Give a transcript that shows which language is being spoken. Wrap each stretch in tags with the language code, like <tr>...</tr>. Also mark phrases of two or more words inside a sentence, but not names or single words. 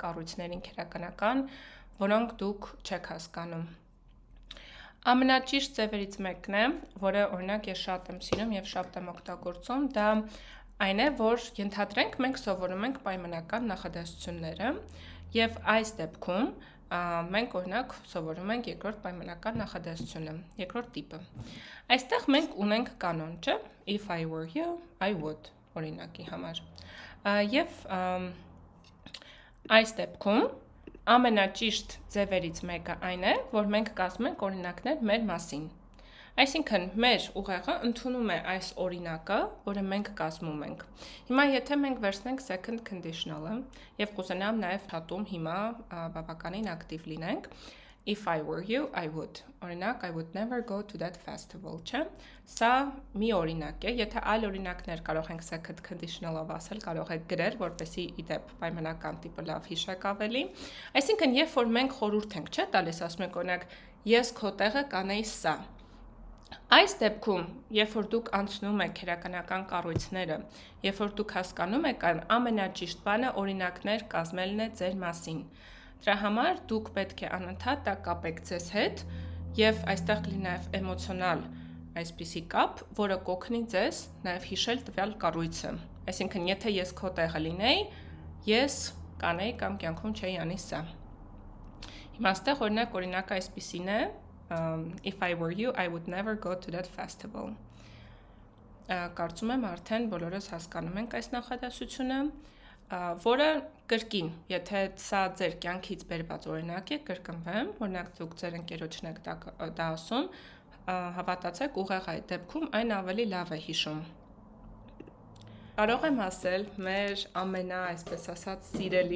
<hy>կառույցներին քերականական, որոնք դուք չեք հասկանում։ Ամենաճիշտ ձևերից մեկն է, որը օրինակ ես շատ եմ սիրում եւ շատ եմ օգտագործում, դա այն է, որ ենթադրենք մենք սովորում ենք պայմանական նախադասությունները եւ այս դեպքում մենք օրինակ սովորում ենք երկրորդ պայմանական նախադասությունը, երկրորդ տիպը։ Այստեղ մենք ունենք կանոն, չէ՞,</hy> <en>if I were you, I would</en> <hy>օրինակի համար։ Եվ այս դեպքում ամենաճիշտ ձևերից մեկը այն է, որ մենք կասում ենք օրինակներ մեր մասին։ Այսինքն մեր ուղեղը ընդունում է այս օրինակը, որը մենք կազմում ենք։ Հիմա եթե մենք վերցնենք</hy> <en>second conditional-</en> <hy>ը եւ կուզենամ նաեւ հատում հիմա բավականին ակտիվ լինենք,</hy> <en>if I were you, I would. Օրինակ, I would never go to that festival,</en> <hy>չէ՞։ Սա մի օրինակ է, եթե այլ օրինակներ կարող ենք</hy> <en>second conditional-</en> <hy>ով ասել, կարող եք գրել, որպեսզի իդեպ պայմանական տիպը լավ հիշեք ավելի։ Այսինքն, երբ որ մենք խորհուրդ ենք, չէ՞, տալիս, ասում ենք օրինակ, ես քո տեղը կանեի սա։ Այս դեպքում, երբ որ դուք անցնում եք քերականական կառույցները, երբ որ դուք հասկանում եք այն ամենաճիշտ բանը օրինակներ կազմելն է ձեր մասին։ Դրա համար դուք պետք է անընդհատ դա կապեք ձեզ հետ եւ այստեղ կլինի նաեւ էմոցիոնալ այսպիսի կապ, որը կօգնի ձեզ նաեւ հիշել տվյալ կառույցը։ Այսինքն, եթե ես քո տեղը լինեի, ես կանեի կամ կյանքում չէի անի սա։ Հիմա այստեղ օրինակը այսպիսին է,</hy> <en>if I were you, I would never go to that festival։ Կարծում</en> <hy>եմ արդեն բոլորս հասկանում ենք այս նախադասությունը, որը կրկին, եթե սա ձեր կյանքից բերված օրինակ է, կրկնվեմ, օրինակ դուք ձեր ընկերոջն եք դա ասում, հավատացեք ուղեղը այդ դեպքում այն ավելի լավ է հիշում։ Կարող եմ ասել, մեր այսպես ասած, սիրելի</hy>